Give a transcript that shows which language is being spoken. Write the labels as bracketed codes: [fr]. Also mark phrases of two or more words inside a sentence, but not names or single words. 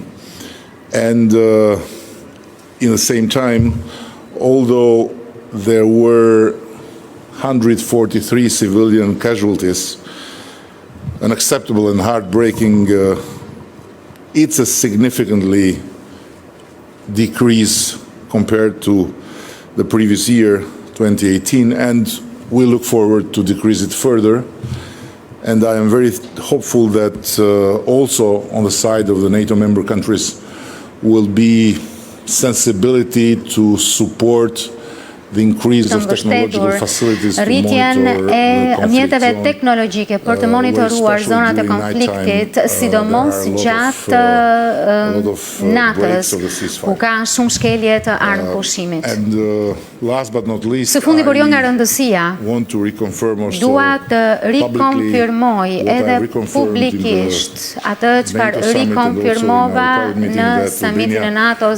[en] And in the same time, although there were 143 civilian casualties, unacceptable and heartbreaking, it's a significantly decrease compared to the previous year, 2018, and we look forward to decrease it further. And I am very hopeful that also on the side of the NATO member countries will be sensibility to support the increase of technological facilities to monitor the [sq] mjeteve [en] conflict [sq] teknologjike për të monitoruar zonat e konfliktit, sidomos gjatë natës, ku ka shumë shkelje të armë pushimit. Së fundi, por jo nga rëndësia, dua të rikonfirmoj edhe publikisht atë çfarë rikonfirmova në samitin e NATO-s